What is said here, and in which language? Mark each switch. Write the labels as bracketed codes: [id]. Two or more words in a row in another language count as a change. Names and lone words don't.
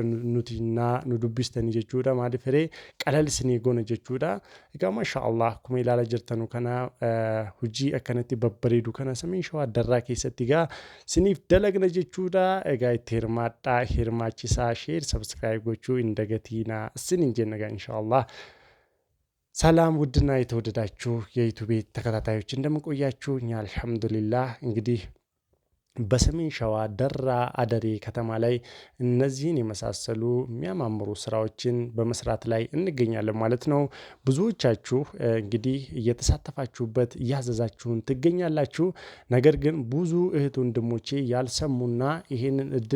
[om] Nuti nu dubbistanii jechuudha. Maaliif hiree qalal isinii goona jechuudha. Egaa mashaallah akkuma ilaala jirtanu kana hojii akkanatti babbareedu kana Samiin Shawaa Darraa keessatti egaa isiniif dalagna jechuudha. Egaa itti hirmaadhaa hirmaachisaa [en] sheer sabskiraayib [om] gochuu hin dagatiina isinin jenna egaa inshaallah. [am] ሰላም ውድና የተወደዳችሁ የዩቲዩብ ተከታታዮች እንደምን ቆያችሁ? እኛ አልሐምዱሊላህ እንግዲህ በሰሜን ሸዋ ደራ አደሬ ከተማ ላይ እነዚህን የመሳሰሉ የሚያማምሩ ስራዎችን በመስራት ላይ እንገኛለን ማለት ነው። ብዙዎቻችሁ እንግዲህ እየተሳተፋችሁበት እያዘዛችሁን ትገኛላችሁ። ነገር ግን ብዙ እህት ወንድሞቼ ያልሰሙና ይሄንን እድል